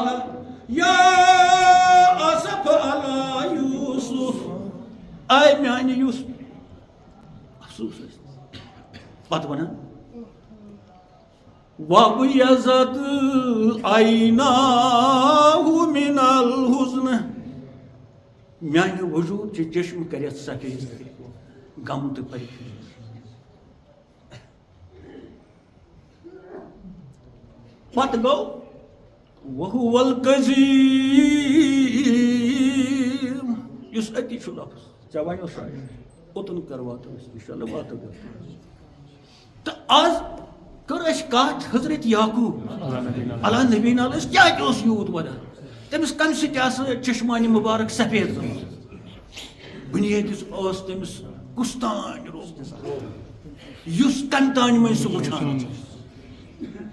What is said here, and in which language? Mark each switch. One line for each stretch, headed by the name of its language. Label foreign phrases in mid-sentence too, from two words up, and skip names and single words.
Arabic: يا أسف على يوسف أي
Kashmiri: میانہِ یوسف افسوس پتہ ونان
Arabic: وابيضت عيناه من الحزن
Kashmiri: میانہِ وجوٗد چہِ چشم کرٮ۪تھ سفید غم تہٕ پریشانی پتہ گو وهو القزیم یُس اتی چھُ لفظ ژےٚ وَنیو شاید اوٚتن کر واتو أسۍ انشاءاللہ واتو تہٕ آز کٔر اَسہِ کتھ حضرت یعقوب
Arabic: علیٰ نبینا علیہ
Kashmiri: کیٛازِ اوس یوٗت ودان تٔمِس کمہِ سۭتۍ آسہٕ چشمانہِ مُبارک سفید گٔمٕژ بُنیٲدِس ٲس تٔمِس کُس تانۍ روزنس یُس کمہِ تانۍ منٛز سُہ وٕچھان